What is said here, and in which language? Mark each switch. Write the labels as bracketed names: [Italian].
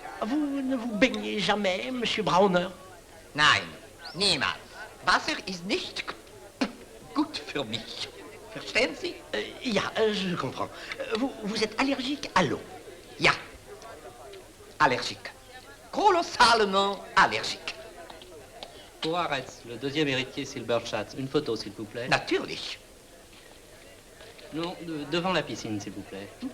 [French] Vous ne vous baignez jamais, Monsieur Brauner? [German] Nein, niemals. Wasser ist nicht gut für mich. Verstehen Sie? [French] Ja, je comprends. Vous êtes allergique à l'eau? Ja. Allergique. Colossalement allergique. Pour Aretz, le deuxième héritier Silberschatz, une photo, s'il vous plaît. [German] Natürlich. [French] Non, devant la piscine, s'il vous plaît.